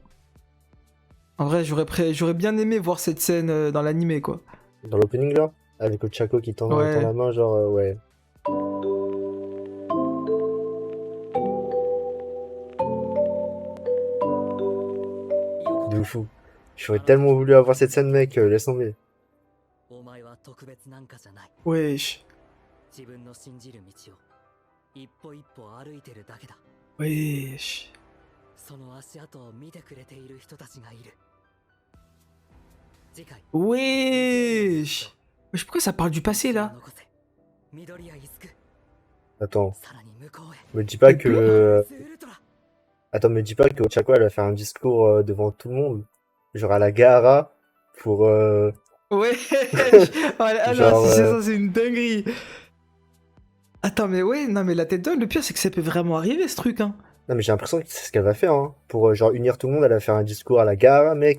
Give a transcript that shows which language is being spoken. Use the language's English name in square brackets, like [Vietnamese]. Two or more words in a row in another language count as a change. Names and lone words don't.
[French] En vrai, j'aurais bien aimé voir cette scène dans l'animé, quoi. Dans l'opening, là, avec Ochako qui tend Ouais. la main, genre, ouais. De fou. J'aurais tellement voulu avoir cette scène, mec, laisse tomber. [Japanese] お前は特別なんかじゃない [French] Wesh. [Japanese] 自分の信じる道を一歩一歩歩いてるだけだ [French] Wesh. [Japanese] その足跡を見てくれている人たちがいる次回 [French] Wesh. Wesh, pourquoi ça parle du passé là? [Japanese] 残せ緑谷伊豆 [French] Attends, [Japanese] さらに向こうへ [French] me dis pas Mais que... [Japanese] ウルトラ [French] Attends, me dis pas que Ochako, elle va faire un discours devant tout le monde. Genre à la Gaara pour... Ouais. Ah non, Genre, si c'est ça, c'est une dinguerie. Attends, mais ouais, non, mais la tête d'homme, le pire, c'est que ça peut vraiment arriver ce truc, hein. Non mais j'ai l'impression que c'est ce qu'elle va faire, hein. Pour genre unir tout le monde, elle va faire un discours à la Gaara, mec.